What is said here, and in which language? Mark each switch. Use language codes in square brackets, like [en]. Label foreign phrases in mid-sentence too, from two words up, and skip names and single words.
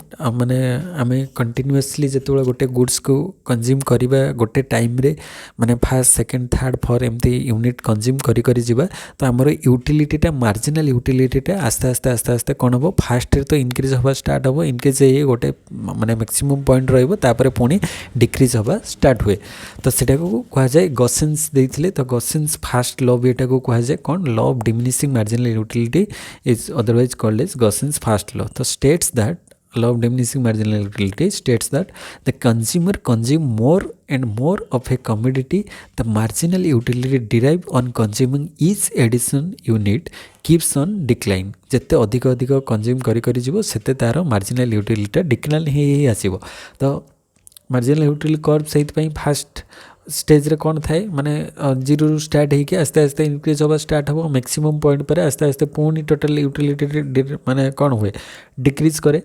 [or] ମାନେ ଆମେ କଣ୍ଟିନ୍ୟୁଅସଲି ଯେତେବେଳେ ଗୋଟେ ଗୁଡ୍ସକୁ କନଜ୍ୟୁମ୍ କରିବା ଗୋଟେ ଟାଇମ୍ରେ, ମାନେ [en] first second third 4 [or] ଏମିତି [en] unit consume [or] କରି ଯିବା, ତ ଆମର ୟୁଟିଲିଟିଟା [en] marginal utilityଟା [or] ଆସ୍ତେ ଆସ୍ତେ କ'ଣ ହେବ, ଫାର୍ଷ୍ଟରେ ତ ଇନକ୍ରିଜ୍ ହେବା ଷ୍ଟାର୍ଟ ହେବ, ଇନକ୍ରିଜ୍ ହେଇ ଗୋଟେ ମାନେ [en] maximum point [or] ରହିବ, ତାପରେ ପୁଣି ଡିକ୍ରିଜ୍ ହେବା ଷ୍ଟାର୍ଟ ହୁଏ। ତ ସେଟାକୁ କୁହାଯାଏ ଗସେନ୍ସ ଦେଇଥିଲେ। [en] ତ Gossen's first law [or] ବି ଏଟାକୁ କୁହାଯାଏ କ'ଣ, [en] law of diminishing marginal utility is otherwise called as Gossen's first law. ତ states that law of diminishing marginal utility states that the consumer consume more and more of a commodity, the marginal utility derived on consuming each additional unit keeps on decline। [or] ଯେତେ ଅଧିକ କନଜ୍ୟୁମ୍ କରି ଯିବ ସେତେ ତାର [en] marginal utilityଟା decline [or] ହେଇ ଆସିବ। ତ [en] marginal utility curve [or] ସେଇଥିପାଇଁ [en] fast stageରେ [or] କ'ଣ ଥାଏ, ମାନେ 0ରୁ ଷ୍ଟାର୍ଟ ହେଇକି ଆସ୍ତେ ଆସ୍ତେ ଇନକ୍ରିଜ୍ ହେବା ଷ୍ଟାର୍ଟ ହେବ, [en] maximum point [or] ପରେ ଆସ୍ତେ ଆସ୍ତେ ପୁଣି [en] total utility [or] ମାନେ କ'ଣ ହୁଏ, ଡିକ୍ରିଜ୍ କରେ।